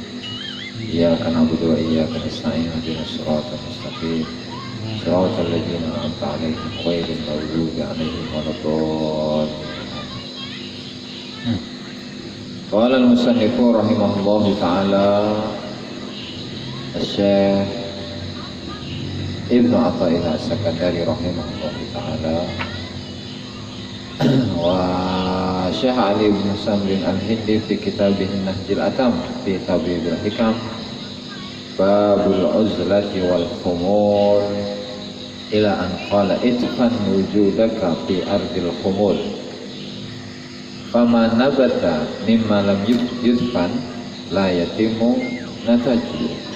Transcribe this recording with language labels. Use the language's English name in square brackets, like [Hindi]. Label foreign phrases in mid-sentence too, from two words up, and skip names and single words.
[Arabic] إياك نعبد وإياك نستعين اهدنا الصراط المستقيم. صراط الذين أنعمت عليهم غير المغضوب عليهم ولا الضالين. قال المصنف رحمه الله تعالى, الشيخ ابن عطاء الله السكندري رحمه الله تعالى وشيخ علي بن سمرين الهندي في كتابه نهج الأتم في تبييب الحكم باب العزلة والخمول إلى أن قال ادفن وجودك في أرض الخمول فما نبت مما لم يدفن لا يتم نتاجه.